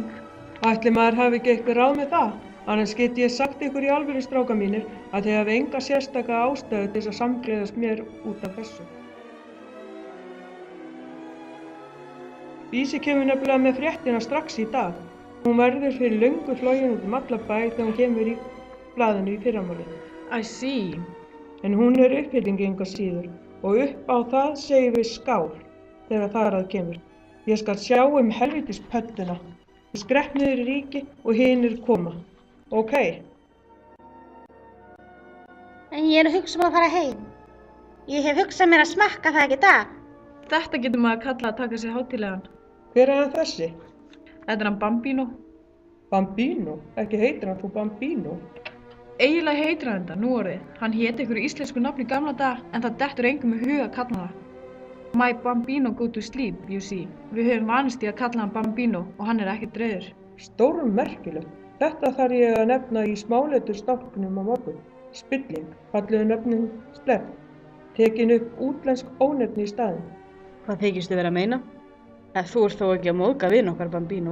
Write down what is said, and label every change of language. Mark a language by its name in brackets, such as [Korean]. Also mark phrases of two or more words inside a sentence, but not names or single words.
[Icelandic] Ætli maður hafi ekki eitthvað ráð með það? Annars get ég sagt ykkur í alvöru, stráka mínir, að þið hafi enga sérstaka ástæðu til þess að samgleðast mér út af þessu. Vísi kemur nefnilega með fréttina strax í dag. Hún verður fyrir löngu flogin út alla bæ þegar hún kemur í blaðinu í fyrramálið. [English] I see. [Icelandic] En hún er upphitting enga síður og upp á það segjum við skál þegar þar að kemur. Ég skal sjá helvítis pödduna. Ég skrepp niður í ríki og hinir koma. Ok. En ég er að hugsa að fara heim. Ég hef hugsað mér að smakka það ekki í dag. Þetta getur maður að kalla að taka sér hátíðlegan. Hver er hann þessi? Þetta er hann Bambino. Bambino? Ekki heitir hann þú Bambino? Eiginlega heitir hann þetta, núorðið. Hann héti ykkur íslensku nafni í gamla dag, en það dettur engum í hug að kalla það. [English] My Bambino go to sleep, you see. [Icelandic] Við höfum vanist í að kalla hann Bambino og hann er ekkert reiður. Stórmerkilegt. Þetta þarf ég að nefna í smáleitur stálknum á morgun. Spilling, falluðu nöfnin sleppt. Tekin upp útlensk ónefni í staðinn. Hvað þykistu vera að meina? Ef þú ert þó ekki að móðga vin okkar Bambino.